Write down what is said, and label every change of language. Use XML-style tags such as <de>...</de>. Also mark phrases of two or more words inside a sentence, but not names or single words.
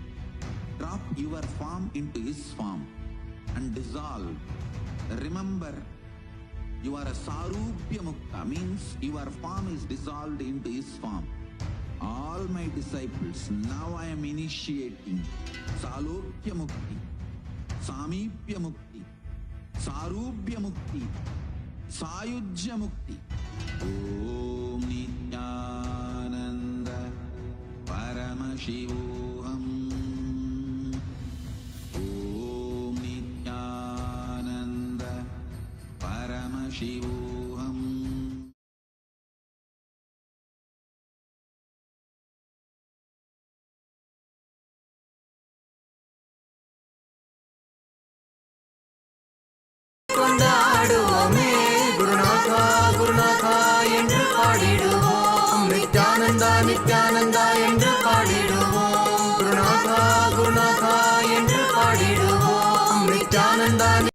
<en>Drop your form into his form and dissolve. Remember, you are a</en> <sa>सारूप्य मुक्त,</sa> <en>means your form is dissolved into his form. All my disciples, now I am initiating</en> <sa>सालोक्य मुक्ति सामीप्य मुक्ति सारूप्य मुक्ति सायुज्य मुक्ति. ॐ नित्यानन्द परमशिवोऽहम्. ॐ नित्यानन्द परमशिवोऽहम्.</sa> <ta>கொண்டாடுவோமே குருநாதா குருநாதா என்று பாடிடுவோம் நித்யானந்தா நித்யானந்தா என்று பாடிடுவோம் குருநாதா குருநாதா என்று பாடிடுவோம் நித்யானந்தா</ta>